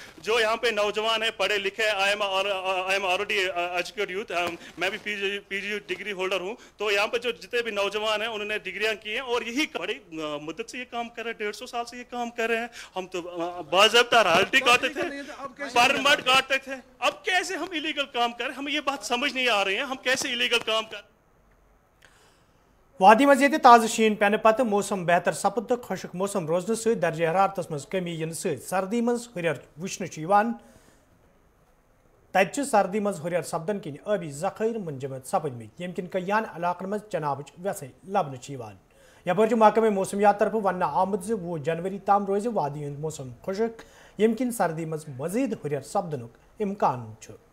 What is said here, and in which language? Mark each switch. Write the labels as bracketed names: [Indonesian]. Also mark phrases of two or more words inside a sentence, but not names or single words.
[Urdu] جو یہاں پہ نوجوان ہیں, پڑھے لکھے, [English] I am already educated youth, [Urdu] میں بھی [English] PG degree holder [Urdu] ہوں. تو یہاں پہ جو جتنے بھی نوجوان ہیں انہوں نے ڈگریاں کی ہیں اور یہی بڑی مدت سے یہ کام کر رہے ہیں, 150 سال سے یہ کام کر رہے ہیں. ہم تو باضابطہ رائلٹی کاٹتے تھے, پرمٹ کاٹتے تھے. اب کیسے ہم ایلیگل کام کریں, ہمیں یہ بات سمجھ نہیں آ رہی ہے, ہم کیسے ایلیگل کام کریں. [Kashmiri] وادی مز یہ تازہ شین پینہ پتہ موسم بہتر سپد تو خشک موسم روزن ست درجہ حرارتس مز کمی ین ست سردی مز ہریر وچھن تت سردی مز ہریر سپدن کن آبی ذخائر منجمد سپدمت یم کن کیان علاقن مز چنابچ ویسے لبنہ یپر محکمہ موسمیات طرف ونہ آمد 20 جنوری تام روز وادی ہند موسم خشک یم کن سردی مز مزید ہریر سپدنک امکان چھ.